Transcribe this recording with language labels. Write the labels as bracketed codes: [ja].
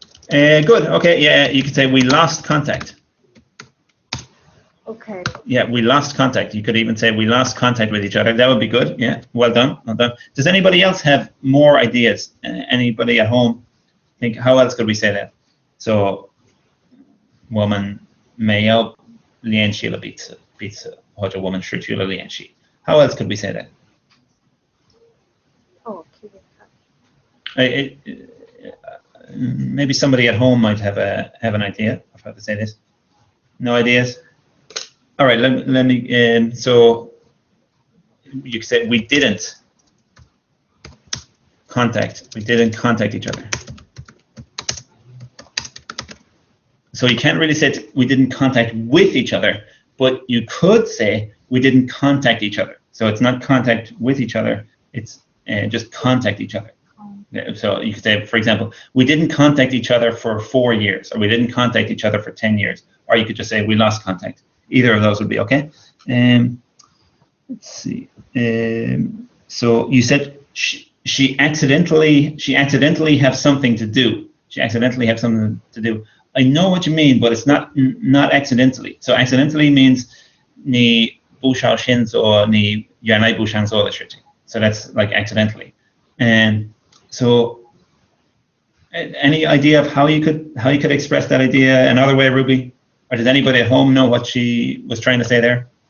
[en] Good. Okay. Yeah, you could say we lost contact. Okay. Yeah, we lost contact. You could even say we lost contact with each other. That would be good. Yeah. Well done. Does anybody else have more ideas? Anybody at home think how else could we say that? [zh] So, 我们没有联系了彼此，或者我们失去了联系。 [en] How else could we say that? Oh, keep in touch. Maybe somebody at home might have an idea of how to say this. No ideas? All right, let me. So you could say we didn't contact each other. So you can't really say we didn't contact with each other, but you could say we didn't contact each other. So it's not contact with each other, it's just contact each other. So you could say, for example, we didn't contact each other for 4 years, or we didn't contact each other for 10 years. Or you could just say we lost contact. Either of those would be okay. Let's see. So you said she accidentally have something to do. She accidentally have something to do. I know what you mean, but it's not accidentally. So accidentally means [zh] 你不小心做你原来不想做的事情. [en] So that's like accidentally. And so any idea of how you could express that idea another way, Ruby? Or does anybody at home know what she was trying to say there?